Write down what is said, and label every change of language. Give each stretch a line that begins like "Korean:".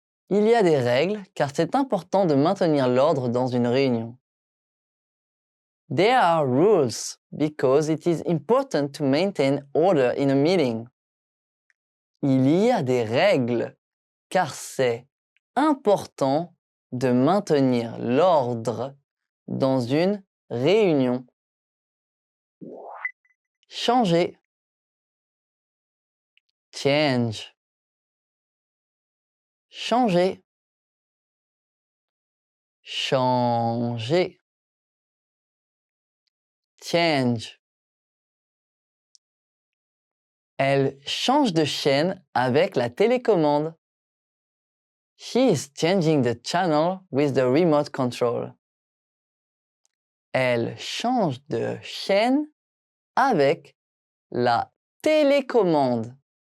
French: Il y a des règles car c'est important de maintenir l'ordre dans une réunion.
English: There are rules because it is important to maintain order in a meeting.
French: Il y a des règles car c'est important de maintenir l'ordre dans une réunion. Changer.
English: Change.
French: Changer. Changer.
English: Change.
French: Elle change de chaîne avec la télécommande.
English: She is changing the channel with the remote control.
French: Elle change de chaîne avec la télécommande.